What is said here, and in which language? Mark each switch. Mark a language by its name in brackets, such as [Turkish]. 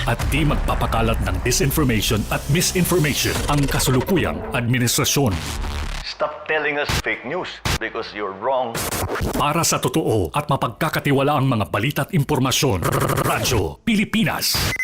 [Filipino] At di magpapakalat ng disinformation at misinformation ang kasulukuyang administrasyon. [English] Stop telling us fake news because you're wrong. [Filipino] Para sa totoo at mapagkakatiwalaang mga balita at impormasyon, Radyo Pilipinas.